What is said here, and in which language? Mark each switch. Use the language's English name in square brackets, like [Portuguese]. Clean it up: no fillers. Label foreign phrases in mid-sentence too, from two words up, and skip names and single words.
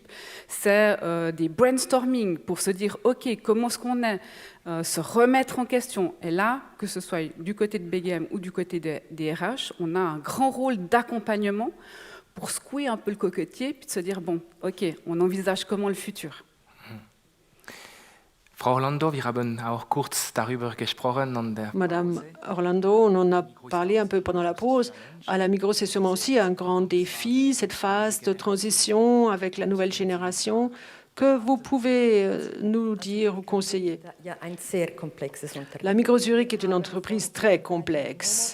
[French] C'est des brainstorming pour se dire, OK, comment est-ce qu'on est, se remettre en question. Et là, que ce soit du côté de BGM ou du côté des RH, on a un grand rôle d'accompagnement pour secouer un peu le cocotier puis de se dire, bon, OK, on envisage comment le futur. [German] Frau Orlando, wir haben auch kurz darüber gesprochen an der [French] Madame Orlando, on en a parlé un peu pendant la pause. À la Migros, c'est sûrement aussi un grand défi, cette phase de transition avec la nouvelle génération. Que vous pouvez nous dire ou conseiller? La Migros Zurich est une entreprise très complexe.